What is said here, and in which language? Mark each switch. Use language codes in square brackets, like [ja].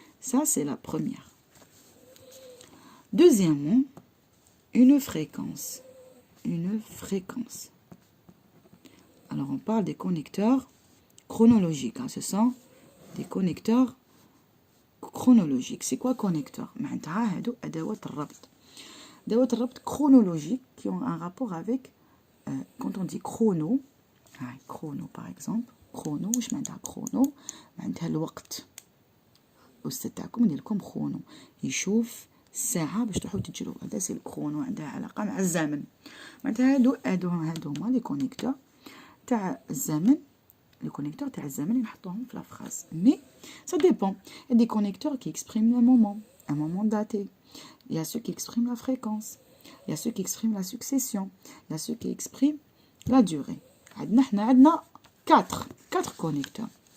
[fr] Ça, c'est la première. Deuxièmement, une fréquence. Une fréquence. Alors, on parle des connecteurs chronologiques. Hein. Ce sont des connecteurs chronologiques. C'est quoi connecteur? [ar] معناتها هادو أدوات الربط. أدوات الربط [fr] chronologiques qui ont un rapport avec, quand on dit chrono, هاي chrono par exemple. [ar] chrono واش معناتها chrono؟ معناتها الوقت. الأستاذ تاعكم يدير لكم chrono، يشوف الساعة باش تروحو تجرو، هذا سي الكرونو، عندها علاقة مع الزمن. معناتها هادو هما [fr] لي كونيكتور [ar] تاع الزمن، لي كونيكتور تاع الزمن نحطوهم في [fr] لا فراز. مي ça dépend. Il y a des connecteurs qui expriment le moment, un moment daté. Il y a ceux qui expriment la fréquence. Il y a ceux qui expriment la succession. Il y a ceux qui expriment la durée. [ar] عندنا 4 [fr] connecteurs.